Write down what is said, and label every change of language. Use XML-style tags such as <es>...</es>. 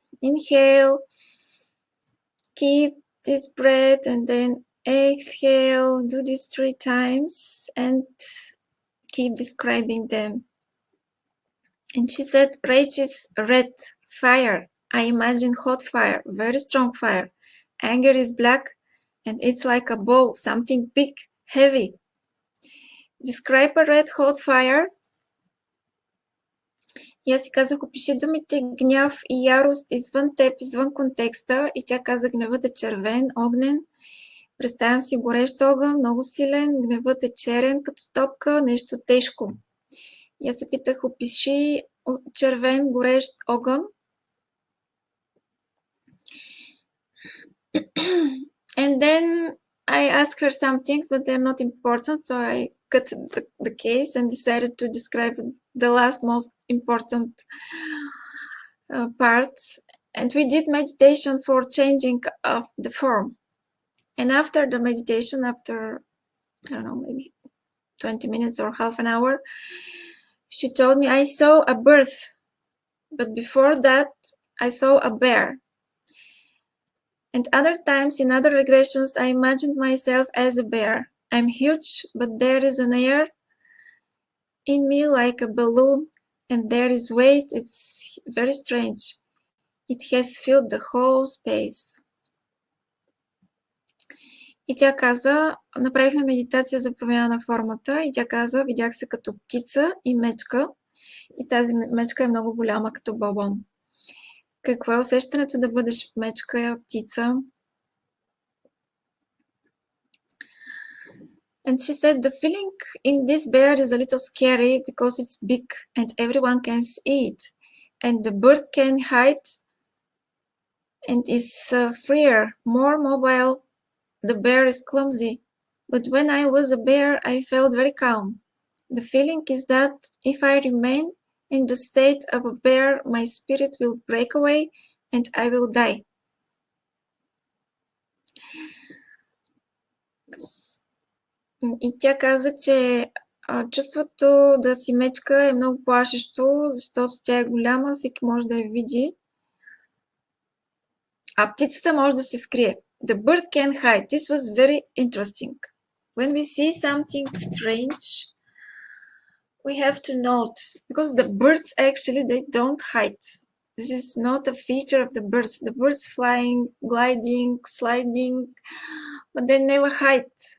<en>Inhale, keep this breath, and then exhale, do this 3 times, and keep describing them. And she said, rage is red, fire. I imagine hot fire, very strong fire. Anger is black, and it's like a ball, something big, heavy. Describe a red hot fire.</en> <bg>И аз си казах, опиши думите гняв и ярост извън теб, извън контекста. И тя каза, гневът е червен, огнен. Представям си горещ огън, много силен. Гневът е черен, като топка, нещо тежко. И аз се питах, опиши червен, горещ огън.</bg> <en>And then I asked her some things, but they're not important, so I cut the case and decided to describe the last most important part. And we did meditation for changing of the form. And after the meditation, after, I don't know, maybe 20 minutes or half an hour, she told me, I saw a birth, but before that, I saw a bear. And other times in other regressions, I imagined myself as a bear. I'm huge, but there is an air in me like a balloon, and there is weight. It's very strange. It has filled the whole space.</en> <bg>И тя каза, направихме медитация за промяна на формата, и тя каза, видях се като птица и мечка, и тази мечка е много голяма като балон. Какво е усещането да бъдеш мечка, птица?</bg> <en>And she said, the feeling in this bear is a little scary because it's big and everyone can see it. And the bird can hide and is freer, more mobile. The bear is clumsy. But when I was a bear, I felt very calm. The feeling is that if I remain in the state of a bear, my spirit will break away and I will die.</en> <bg>И тя каза, че Чувството да си мечка е много плашещо, защото тя е голяма, всеки може да я види. А птицата може да се скрие.</bg> <en>The bird can hide. This was very interesting. When we see something strange, we have to note, because the birds actually, they don't hide. This is not a feature of the birds. The birds flying, gliding, sliding, but they never hide.</en>